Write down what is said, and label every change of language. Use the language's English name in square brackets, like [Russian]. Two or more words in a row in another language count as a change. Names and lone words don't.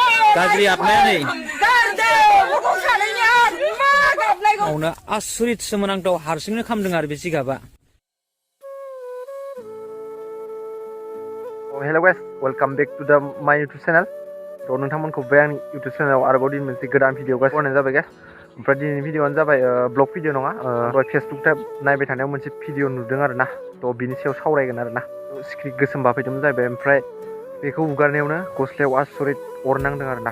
[Bodo] गाज्रि आबनाया नै मावनो आसरित सोमोनांथाव हारसिंनो खामदों आरो बे जिगाबा। [English] hello guys, welcome back to the my YouTube channel. [Bodo] तो नोंथांमोनखौ बे आंनि यूट्यूब चैनलाव आरोबाव दिन मोनसे गोदान [English] video guys [Bodo] बनायनाय जाबाय गाइस। ओमफ्राय दिनैनि भिडिअआनो जाबाय [English] blog video [Bodo] नङा, दहाय फेसबुक टाइप नायबाय थानायाव मोनसे भिडिअ नुदों आरोना। तो बिनि सायाव सावरायगोन आरोना। स्क्रिप्ट गोसोम बाफैदोंमोन जाहैबाय। ओमफ्राय बेखौ हुगारनायावनो गस्लायाव आसरित अर नांदों आरोना।